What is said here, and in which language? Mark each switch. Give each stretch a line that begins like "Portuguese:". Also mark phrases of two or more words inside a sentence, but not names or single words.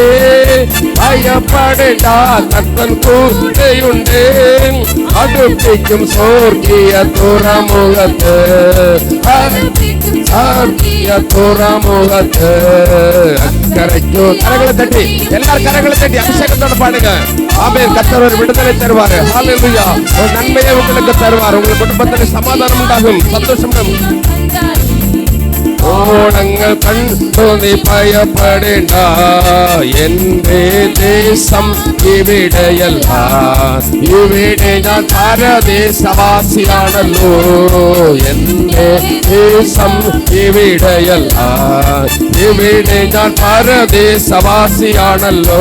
Malayalam: ഭയപ്പെടേണ്ട, കർത്തൻ കൂടെയുണ്ട്. അടുപ്പിക്കും സ്വർഗീയ തുറമുഖത്ത്, സ്വർഗീയ തുറമുഖത്ത്. അക്കരയ്ക്കു കരകളെ തട്ടി, എല്ലാവരും കരകളെ തട്ടി അഭിഷേകത്തോടെ പാടുക.
Tamil: ആമേൻ. கர்த்தர் ஒரு விடுதலை தருவார். ஹல்லேலூயா. ஒரு நன்மையை உங்களுக்கு தருவார். உங்கள் குடும்பத்தில் சமாதானம் உண்டாகும், சந்தோஷம் உண்டாகும்.
Malayalam: ഓണങ്ങൾ കണ്ടു നീ ഭയപ്പെടേണ്ട. എന്റെ ദേശം ഇവിടെയല്ല, ഇവിടെ ഞാൻ പരദേശവാസിയാണല്ലോ. എന്റെ ദേശം ഇവിടെയല്ല, ഇവിടെ ഞാൻ പരദേശവാസിയാണല്ലോ.